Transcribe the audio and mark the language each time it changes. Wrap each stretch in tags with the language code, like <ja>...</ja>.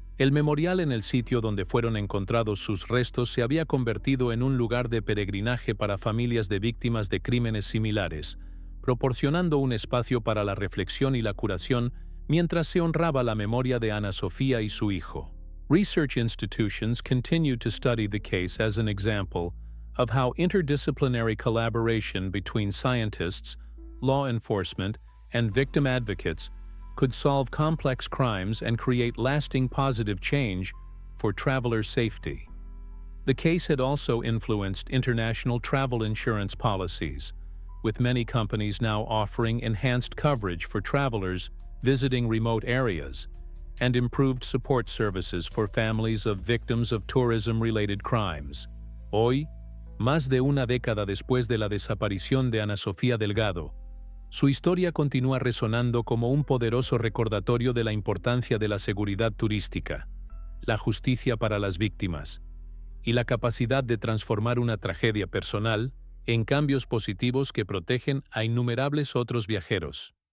<es>El memorial en el sitio donde fueron encontrados sus restos se había convertido en un lugar de peregrinaje para familias de víctimas de crímenes similares, proporcionando un espacio para la reflexión y la curación mientras se honraba la memoria de Ana Sofía y su hijo.</es> <en>Research institutions continue to study the case as an example of how interdisciplinary collaboration between scientists, law enforcement, and victim advocates could solve complex crimes and create lasting positive change for travelers' safety. The case had also influenced international travel insurance policies, with many companies now offering enhanced coverage for travelers visiting remote areas, and improved support services for families of victims of tourism-related crimes.</en> <es>Hoy, más de una década después de la desaparición de Ana Sofía Delgado, su historia continúa resonando como un poderoso recordatorio de la importancia de la seguridad turística, la justicia para las víctimas y la capacidad de transformar una tragedia personal en cambios positivos que protegen a innumerables otros viajeros.</es>